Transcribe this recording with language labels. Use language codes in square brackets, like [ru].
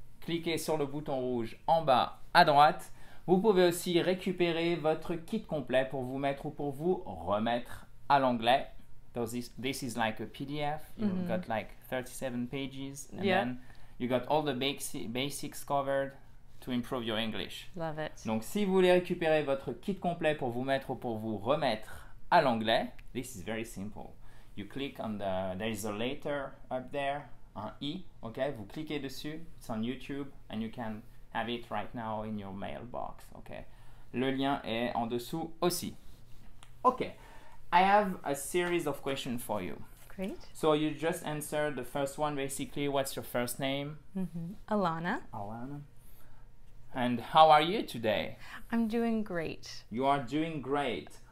[fr] Cliquez sur le bouton rouge en bas à droite. Vous pouvez aussi récupérer votre kit complet pour vous mettre ou pour vous remettre à l'anglais. [en] This is like a PDF. You've got like 37 pages, and then you got all the basics covered to improve your English. Love it. [fr] Donc si vous voulez récupérer votre kit complet pour vous mettre ou pour vous remettre à l'anglais, [en] this is very simple. You click on there is a letter up there, un I, okay? [fr] Vous cliquez dessus, [en] it's on YouTube, and you can have it right now in your mailbox, okay? [fr] Le lien est en dessous aussi. [en] Okay, I have a series of questions for you. Great. So you just answered the first one, basically. What's your first name? Alana. Alana. And how are you today? I'm doing great. You are doing great.